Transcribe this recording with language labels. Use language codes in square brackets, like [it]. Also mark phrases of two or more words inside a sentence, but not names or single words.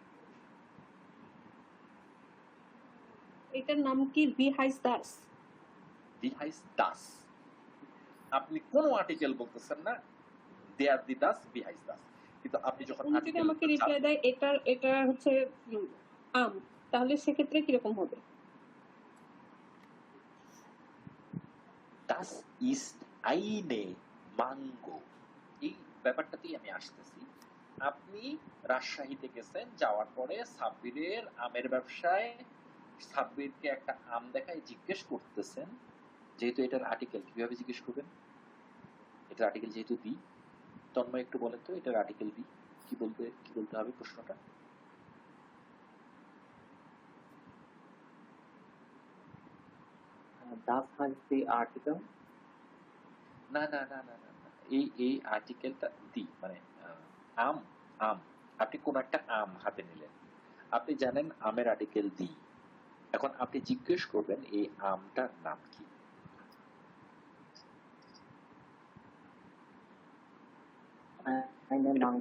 [bn] এটার নাম কি? [de] wie heißt das. wie heißt das, [bn] আপনি কোন আর্টিকেল বলতেছেন না, [de] der die das, wie heißt das, [bn] কিন্তু আপনি যখন উনি যদি আমাকে রিপ্লাই দেয় এটা হচ্ছে আম, তাহলে সেক্ষেত্রে কিরকম হবে? [de] Das ist eine Mango, [bn] এই ব্যাপারটাতেই আমি আসতেছি। আপনি রাজশাহীতে গেছেন, যাওয়ার পরে সাব্বিরের আমের ব্যবসায় সাব্বিরকে একটা আম দেখায় জিজ্ঞেস করতেছেন, যেহেতু এটার আর্টিকেল, কিভাবে জিজ্ঞেস করবেন? এটার আর্টিকেল যেহেতু দি, তন্ময় একটু বলেন তো এটার আর্টিকেল দি কি? কি বলতে হবে প্রশ্নটা? [de] Das heißt [en] the article. [bn] না না না না না না। এই আর্টিকেলটা দি মানে আম আম আপনি কোন একটা আম হাতে নিলেন, আপনি জানেন আমের আর্টিকেল দি, এখন আপনি জিজ্ঞেস করবেন এই আমটার নাম কি। [de] Eine Mango.